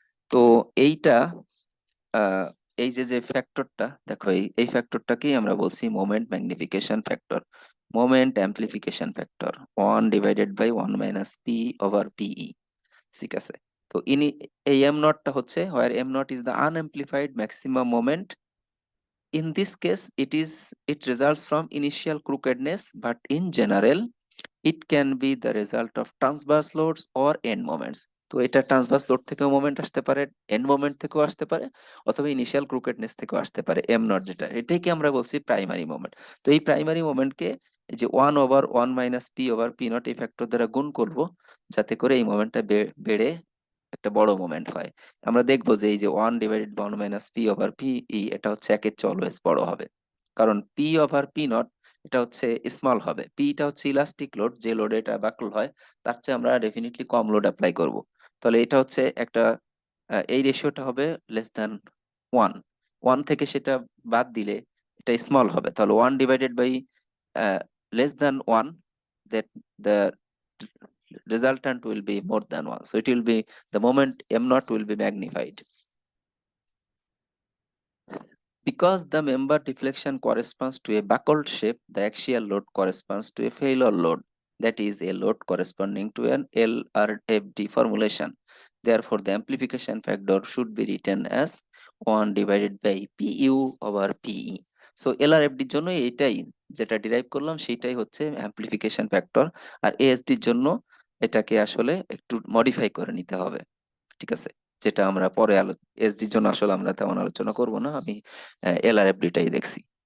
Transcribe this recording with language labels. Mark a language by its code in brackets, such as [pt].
[bn] তো এইটা আহ, এই যে যে ফ্যাক্টরটা দেখো, এই ফ্যাক্টরটাকেই আমরা বলছি moment magnification factor, moment amplification factor, one divided by one minus P over পিই, ঠিক আছে। তো এই এম নটটা হচ্ছে, [en] Where M naught is the unamplified maximum moment. In this case, it results from initial crookedness, but in general, it can be the result of transverse loads or end moments. [bn] তো এটা transverse load থেকেও moment আসতে পারে, and moment থেকেও আসতে পারে, অথবা initial ক্রুকেডনেস থেকেও আসতে পারে, এম নট যেটা, এটাকে আমরা বলছি প্রাইমারি মোমেন্ট। তো এই প্রাইমারি মোমেন্টকে এই যে one over one minus P over P not এই ফ্যাক্টর দ্বারা গুণ করব, যাতে করে এই মোমেন্টটা বেড়ে একটা বড় মোমেন্ট হয়। আমরা দেখবো যে এই যে one divided by one minus P over P E, এটা হচ্ছে একের চেয়ে অলওয়েজ বড় হবে, কারণ পি ওভার পি নট এটা হচ্ছে স্মল হবে, পিটা হচ্ছে ইলাস্টিক লোড, যে লোডে এটা বাকল হয় তার চেয়ে আমরা ডেফিনেটলি কম লোড অ্যাপ্লাই করব। তাহলে এটা হচ্ছে একটা এই রেশিওটা হবে লেস দ্যান ওয়ান, ওয়ান থেকে সেটা বাদ দিলে এটা স্মল হবে, তাহলে one divided by [en] less than 1, that the resultant will be more than 1, so it will be, the moment m naught will be magnified. Because the member deflection corresponds to a buckled shape, the axial load corresponds to a failure load, that is a load corresponding to an LRFD formulation. Therefore, the amplification factor should be written as 1 divided by PU over PE. [bn] So LRFD এর জন্য এটাই যেটা derive করলাম সেটাই হচ্ছে amplification factor, আর ASD এর জন্য এটাকে আসলে একটু মডিফাই করে নিতে হবে, ঠিক আছে, যেটা আমরা পরে এসডির জন্য আসলে আমরা তেমন আলোচনা করব না, আমি এলআরএফডিটাই দেখছি।